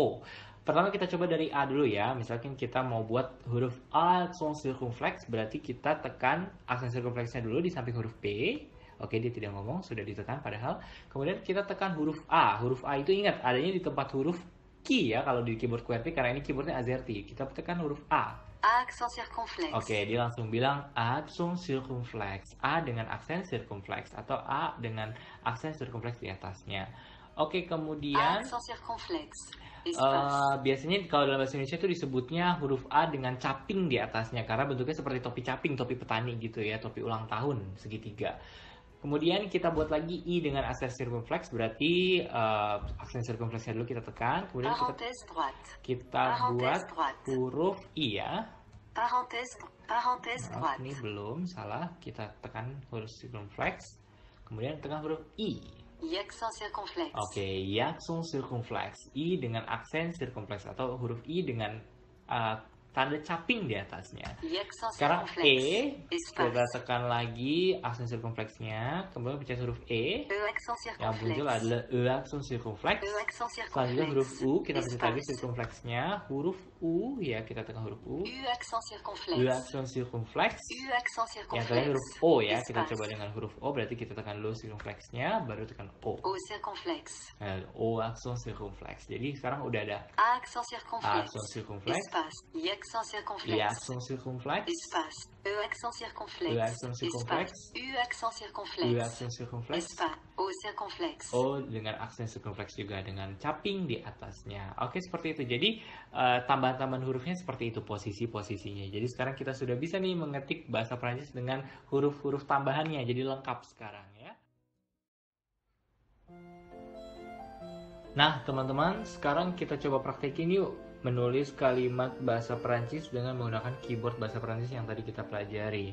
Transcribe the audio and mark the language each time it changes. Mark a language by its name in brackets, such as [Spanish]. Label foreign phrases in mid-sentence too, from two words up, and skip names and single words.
[Indonesian] Pertama kita coba dari A dulu ya, misalkan kita mau buat huruf A aksen circumflex, berarti kita tekan aksen circumflexnya dulu di samping huruf P. Oke, dia tidak ngomong, sudah ditekan padahal. Kemudian kita tekan huruf A. Huruf A itu ingat, adanya di tempat huruf key ya, kalau di keyboard QWERTY, karena ini keyboardnya AZERTY. Kita tekan huruf A. [French] Accent circonflexe. [Indonesian] Oke, dia langsung bilang aksen circumflex. A dengan aksen circumflex atau A dengan aksen circumflex di atasnya. Oke, kemudian [French] Accent circonflexe. [Indonesian] biasanya kalau dalam bahasa Indonesia itu disebutnya huruf A dengan caping di atasnya karena bentuknya seperti topi caping, topi petani gitu ya, topi ulang tahun segitiga. Kemudian kita buat lagi I dengan aksen circumflex, berarti aksen circumflexnya dulu kita tekan, kemudian [French] Parenthèse droite. [Indonesian] kita buat huruf I ya. [French] Parenthèse droite. [Indonesian] Ini belum, salah, kita tekan huruf circumflex, kemudian tekan huruf I. [French] Accent circonflexe. [Indonesian] Oke, aksen circumflex. I dengan aksen circumflex atau huruf I dengan tanda caping di atasnya. [French] I accent [Indonesian] Sekarang [French] circonflexe. [Indonesian] kita [French] Espace. [Indonesian] tekan lagi aksen sirkumfleksnya, kemudian pencet huruf [French] E accent [Indonesian] yang muncul [French] circonflexe. [Indonesian] adalah aksen sirkumfleks. [French] E accent [Indonesian] Selanjutnya huruf [French] circonflexe. [Indonesian] U, kita pencet lagi [French] Espace. [Indonesian] sirkumfleksnya, huruf U ya, kita tekan huruf U. [French] U accent circonflexe. [Indonesian] Aksen sirkumfleks. [French] U accent [Indonesian] Yang terakhir huruf [French] circonflexe. [Indonesian] O ya, kita [French] Espace. [Indonesian] coba dengan huruf O, berarti kita tekan dulu sirkumfleksnya, baru tekan O. [French] O circonflexe. [Indonesian] O aksen sirkumfleks. Jadi sekarang udah ada [French] A accent circonflexe. [Indonesian] aksen sirkumfleks, [French] Espace. I accent I circonflexe. [Indonesian] aksen sirkumfleks, [French] Espace. E accent circonflexe. E accent circonflexe. Espace. U accent I circonflexe. [Indonesian] aksen sirkumfleks. [French] Espace. O circonflexe. [Indonesian] O dengan aksen sirkumfleks juga dengan caping di atasnya. Oke, seperti itu. Jadi tambahan-tambahan hurufnya seperti itu posisi-posisinya. Jadi sekarang kita sudah bisa nih mengetik bahasa Prancis dengan huruf-huruf tambahannya. Jadi lengkap sekarang ya. Nah, teman-teman, sekarang kita coba praktekin yuk menulis kalimat bahasa Prancis dengan menggunakan keyboard bahasa Prancis yang tadi kita pelajari.